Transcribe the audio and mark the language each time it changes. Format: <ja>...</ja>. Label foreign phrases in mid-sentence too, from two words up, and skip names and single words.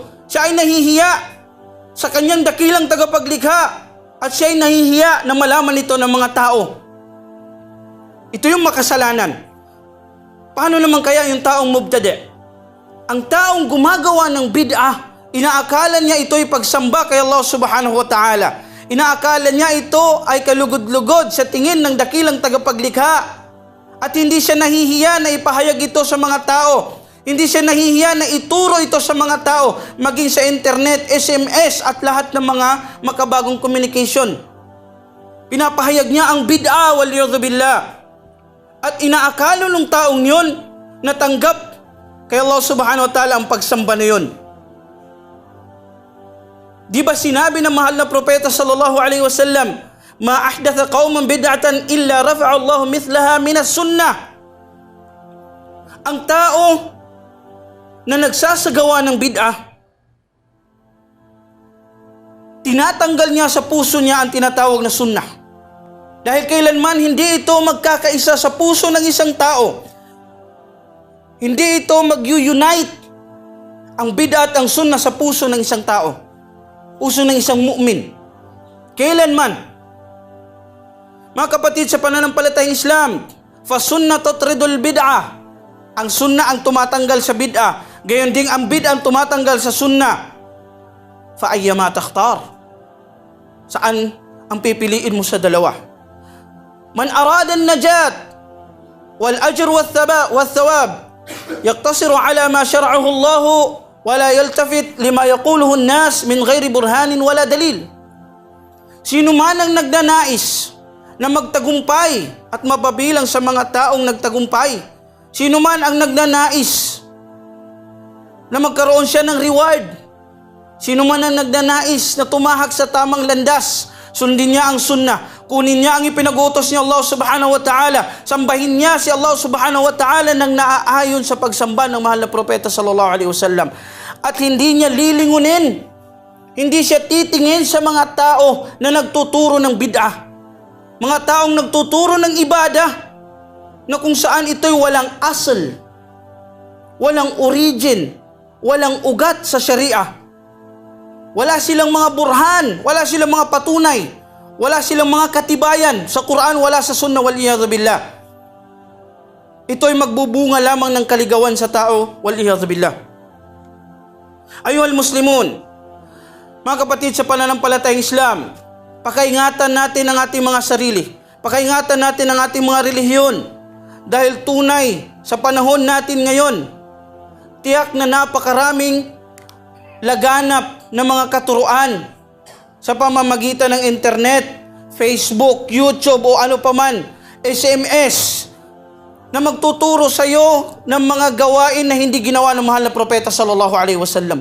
<tl>Siya ay nahihiya sa kanyang dakilang tagapaglikha. At siya ay nahihiya na malaman ito ng mga tao. Ito yung makasalanan. Paano naman kaya yung taong mubtadi'? Ang taong gumagawa ng bid'ah, inaakala niya ito'y pagsamba kay Allah</tl> <ar>سبحانه وتعالى.</ar> <tl>Inaakala niya ito ay kalugod-lugod sa tingin ng dakilang tagapaglikha. At hindi siya nahihiya na ipahayag ito sa mga tao. Hindi siya nahihiya na ituro ito sa mga tao, maging sa internet, SMS at lahat ng mga makabagong communication. Pinapahayag niya ang bid'ah</tl> <ar>والعياذ بالله.</ar> <tl>At inaakala ng taong yun na tanggap kay Allah</tl> <ar>سبحانه وتعالى</ar> <tl>ang pagsamba na yun. Di ba sinabi ng mahal na propeta</tl> <ar>صلى الله عليه وسلم، ما أحدث قوم بدعة إلا رفع الله مثلها من السنة.</ar> <tl>Ang tao na nagsasagawa ng bid'ah, tinatanggal niya sa puso niya ang tinatawag na sunnah. Dahil kailanman hindi ito magkakaisa sa puso ng isang tao. Hindi ito mag-unite ang bid'ah at ang sunnah sa puso ng isang tao. Puso ng isang mu'min. Kailanman. Mga kapatid sa pananampalatayang Islam,</tl> <ar>فالسنة تطرد البدعة.</ar> <tl>Ang sunnah ang tumatanggal sa bid'ah. Gayon din ang bid'ah ang tumatanggal sa sunnah.</tl> <ar>فأيهما تختار.</ar> <tl>Saan ang pipiliin mo sa dalawa?</tl> <ar>من أراد النجاة والأجر والثواب يقتصر على ما شرعه الله ولا يلتفت لما يقوله الناس من غير برهان ولا دليل.</ar> <tl>Sino man ang nagnanais na magtagumpay at mapabilang sa mga taong nagtagumpay, sino man ang nagnanais na magkaroon siya ng reward Sino man ang nagnanais na tumahak sa tamang landas, sundin niya ang sunnah, kunin niya ang ipinag-utos ni Allah</tl> <ar>سبحانه وتعالى,</ar> <tl>sambahin niya si Allah</tl> <ar>سبحانه وتعالى</ar> <tl>nang naaayon sa pagsamba ng mahal na propeta</tl> <ar>صلى الله عليه وسلم.</ar> <tl>At hindi niya lilingunin, hindi siya titingin sa mga tao na nagtuturo ng bid'ah, mga taong nagtuturo ng ibadah na kung saan ito'y walang asal, walang origin, walang ugat sa syariah. Wala silang mga burhan, wala silang mga patunay, wala silang mga katibayan sa Quran, wala sa Sunnah,</tl> <ar>والعياذ بالله.</ar> <tl>Ito ay magbubunga lamang ng kaligawan sa tao,</tl> <ar>والعياذ بالله. أيها المسلمون,</ar> <tl>mga kapatid sa pananampalatayang Islam, pakaingatan natin ang ating mga sarili, pakaingatan natin ang ating mga relihiyon, dahil tunay sa panahon natin ngayon, tiyak na napakaraming laganap ng mga katuruan sa pamamagitan ng internet, Facebook, YouTube o ano paman, SMS, na magtuturo sa iyo ng mga gawain na hindi ginawa ng mahal na propeta</tl> <ar>صلى الله عليه وسلم.</ar>